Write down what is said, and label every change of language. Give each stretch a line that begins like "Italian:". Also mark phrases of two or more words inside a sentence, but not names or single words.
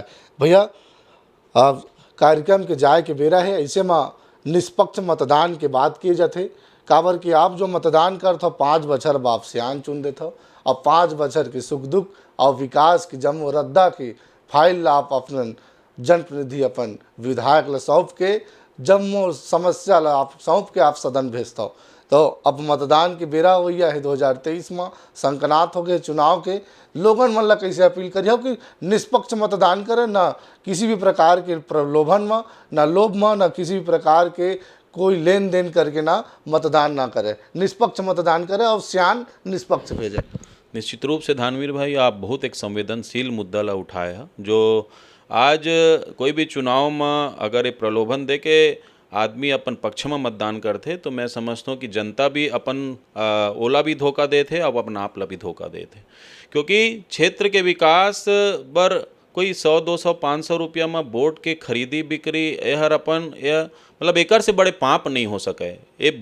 Chhattisgarhi: भैया अब कार्यक्रम के जाए के बेरा है, ऐसे में निष्पक्ष मतदान के बात किए जाते, काबर कि आप जो मतदान करते हो 5 बछर बाप सियान चुन देते हो और 5 बछर के सुख दुख और विकास की जम रद्दा की फाइल आप अपन जनप्रतिनिधि अपन विधायक ला सौंप के जम्मो समस्या ला आप सौंप के आप सदन भेजता हो। तो अब मतदान के बेरा हो गया है 2023 में, संकनात हो गए चुनाव के। लोगन मन ला कैसे अपील करिए कि निष्पक्ष मतदान करें, ना किसी भी प्रकार के प्रलोभन में, ना लोभ में, ना किसी भी प्रकार के कोई लेन देन करके ना मतदान ना करे, निष्पक्ष मतदान करे और सियान निष्पक्ष भेजे। निश्चित रूप से धानवीर भाई आप बहुत एक संवेदनशील मुद्दा ला उठाए हैं, जो आज कोई भी चुनाव में अगर ये प्रलोभन दे के आदमी अपन पक्ष में मतदान करते तो मैं समझता हूँ कि जनता भी अपन ओला भी धोखा देते और अपन आप ला भी धोखा देते, क्योंकि क्षेत्र के विकास बर कोई 100 200 500 रुपया में वोट के खरीदी बिक्री हर अपन मतलब एकर से बड़े पाप नहीं हो सके।